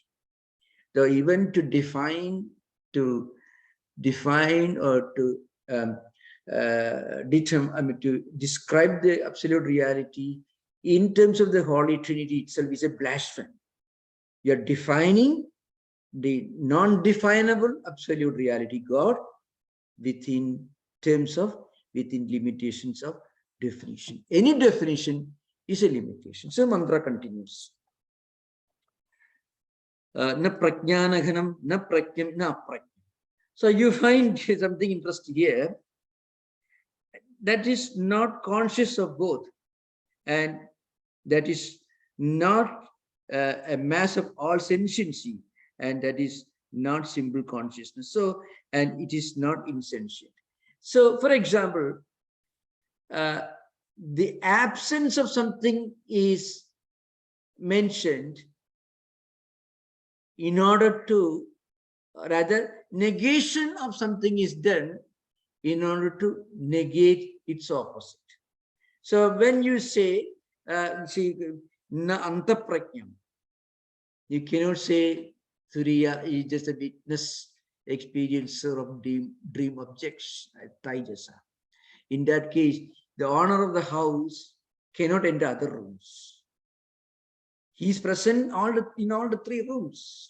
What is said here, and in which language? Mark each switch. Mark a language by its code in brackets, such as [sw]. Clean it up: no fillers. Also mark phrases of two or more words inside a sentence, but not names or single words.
[en] Though even to define or to to describe the absolute reality in terms of the Holy Trinity itself is a blasphemy. You are defining the non-definable absolute reality, God, within limitations of definition. Any definition is a limitation. So mantra continues. [sa] Na prajnanaghanam, na pratyam, na prajnam. [en] So you find something interesting here. That is not conscious of both, and that is not a mass of all sentiency, and that is not simple consciousness. So, and it is not insentient. So, for example, the absence of something is mentioned in order to, rather, negation of something is done in order to negate its opposite. So when you say, [sa] na antaprajnam, [en] you cannot say Turiya is just a witness experiencer of dream objects, Taijasa. In that case, the owner of the house cannot enter other rooms. He is present in all the 3 rooms.